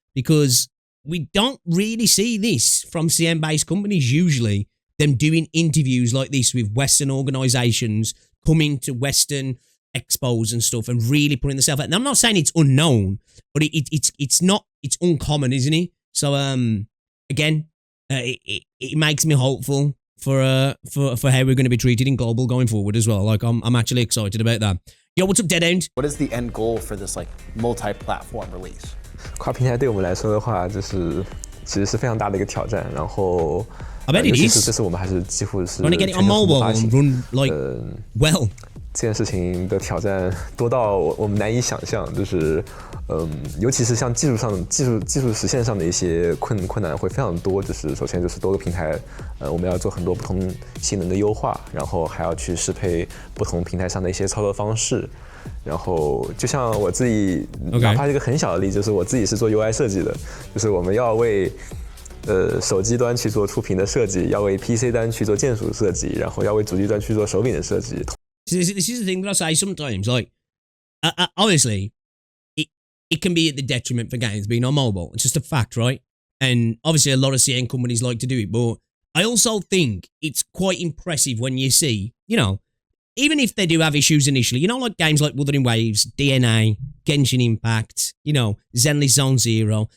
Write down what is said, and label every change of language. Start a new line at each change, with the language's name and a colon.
English: Because we don't really see this from CM-based companies usually, them doing interviews like this with Western organizations, coming to Western expos and stuff and really putting themselves out. And I'm not saying it's unknown, but it's uncommon, isn't it? So again, it makes me hopeful for how we're going to be treated in global going forward as well. Like I'm actually excited about that. Yo, what's up, Deadhound? What is the end goal for this like multi-platform release?
Chinese: 跨平台对我们来说的话，其实是非常大的一个挑战。然后
English: I bet it is.
Chinese: 这次我们还是几乎是
English: Trying to get it on mobile and run like well.
Chinese: 这件事情的挑战多到我们难以想象，就是尤其是像技术实现上的一些困难会非常多。就是首先就是多个平台，我们要做很多不同性能的优化，然后还要去适配不同平台上的一些操作方式。然后就像我自己，哪怕一个很小的例子，就是我自己是做 UI 设计的，就是我们要为手机端去做触屏的设计，要为 PC 端去做键鼠设计，然后要为主机端去做手柄的设计。
English: This is the thing that I say sometimes. Like, obviously, it can be at the detriment for games being on mobile. It's just a fact, right? And obviously, a lot of CN companies like to do it. But I also think it's quite impressive when you see, you know, even if they do have issues initially, you know, like games like Wuthering Waves, DNA, Genshin Impact, you know, Zenly Zone Zero.